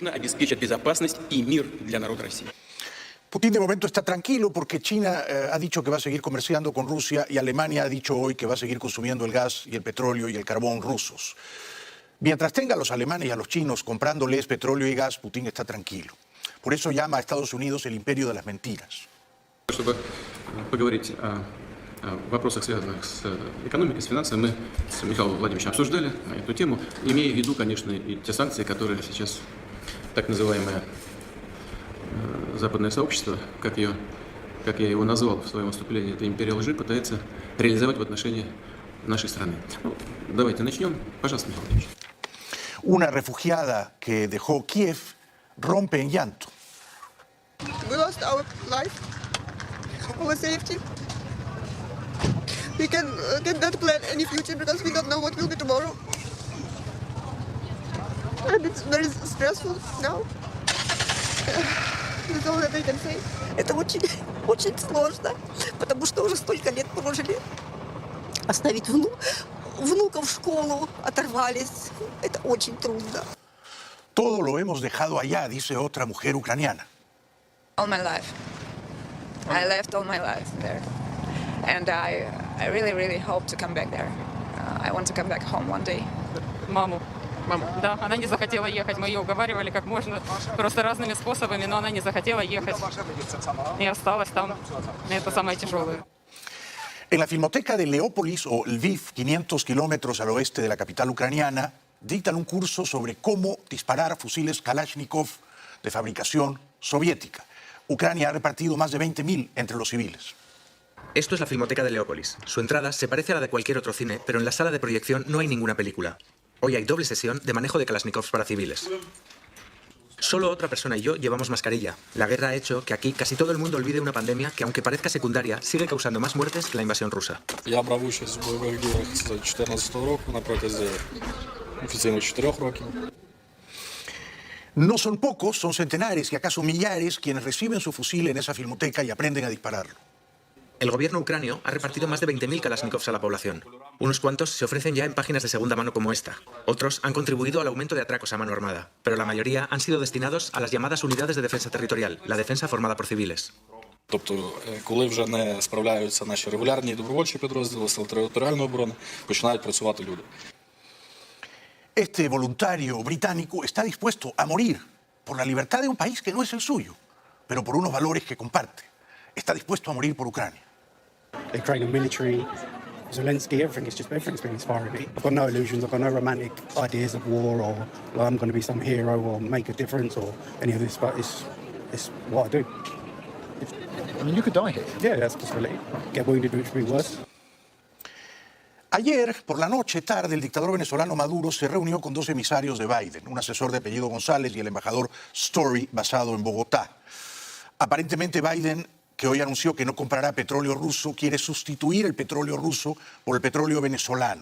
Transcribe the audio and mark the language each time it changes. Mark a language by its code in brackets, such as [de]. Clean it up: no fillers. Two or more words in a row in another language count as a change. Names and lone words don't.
[es] Putin de momento está tranquilo porque China ha dicho que va a seguir comerciando con Rusia y Alemania ha dicho hoy que va a seguir consumiendo el gas y el petróleo y el carbón rusos. Mientras tenga a los alemanes y a los chinos comprándoles petróleo y gas, Putin está tranquilo. Por eso llama a Estados Unidos el imperio de las mentiras. [ru] Чтобы поговорить о вопросах, связанных с экономикой, с финансами, мы с Михаилом Владимировичем обсуждали эту тему, имея в виду, конечно, и те санкции, которые сейчас так называемое западное сообщество, как я его назвал в своем выступлении, это империя лжи, пытается реализовать в отношении нашей страны. Давайте начнем. Пожалуйста, Михаил Владимирович. [es] Una refugiada que dejó Kiev rompe en llanto. [en] We lost our life, our safety. We cannot plan any future because we don't know what will be tomorrow. And it's very stressful now. That's all that I can say. [ru] Это очень, очень сложно, потому что уже столько лет прожили. Оставить внуков в школу, оторвались. Это очень трудно. [es] Todo lo hemos dejado allá, dice otra mujer ucraniana. [en] All my life. I left all my life there. And I really, really hope to come back there. I want to come back home one day. [ru] Маму. Да, она не захотела ехать. Мы ее уговаривали как можно, просто разными способами, но она не захотела ехать. И осталась там. И это самое тяжелое. [es] En la filmoteca de Leópolis o Lviv, 500 kilómetros al oeste de la capital ucraniana, dictan un curso sobre cómo disparar fusiles Kalashnikov de fabricación soviética. Ucrania ha repartido más de 20.000 entre los civiles. Esto es la Filmoteca de Leópolis. Su entrada se parece a la de cualquier otro cine, pero en la sala de proyección no hay ninguna película. Hoy hay doble sesión de manejo de Kalashnikovs para civiles. Solo otra persona y yo llevamos mascarilla. La guerra ha hecho que aquí casi todo el mundo olvide una pandemia que, aunque parezca secundaria, sigue causando más muertes que la invasión rusa. [uk] Я брав участь в бойових діях з 2014 року на протязі офіційно 4 років. [es] No son pocos, son centenares y acaso millares quienes reciben su fusil en esa filmoteca y aprenden a dispararlo. El gobierno ucranio ha repartido más de 20.000 Kalashnikovs a la población. Unos cuantos se ofrecen ya en páginas de segunda mano como esta. Otros han contribuido al aumento de atracos a mano armada, pero la mayoría han sido destinados a las llamadas unidades de defensa territorial, la defensa formada por civiles. [uk] Тобто, коли вже не справляються наші регулярні добровольчі підрозділи, сил територіальної оборони, починають працювати люди. [es] Este voluntario británico está dispuesto a morir por la libertad de un país que no es el suyo, pero por unos valores que comparte. Está dispuesto a morir por Ucrania. [en] The Ukrainian military, Zelensky, everything's been inspiring me. I've got no illusions, I've got no romantic ideas of war or well, I'm going to be some hero or make a difference or any of this, but it's what I do. I mean, you could die here. Yeah, that's the possibility. Get wounded, which would be worse. [es] Ayer, por la noche, tarde, el dictador venezolano Maduro se reunió con 2 emisarios de Biden, un asesor de apellido González y el embajador Story, basado en Bogotá. Aparentemente Biden, que hoy anunció que no comprará petróleo ruso, quiere sustituir el petróleo ruso por el petróleo venezolano.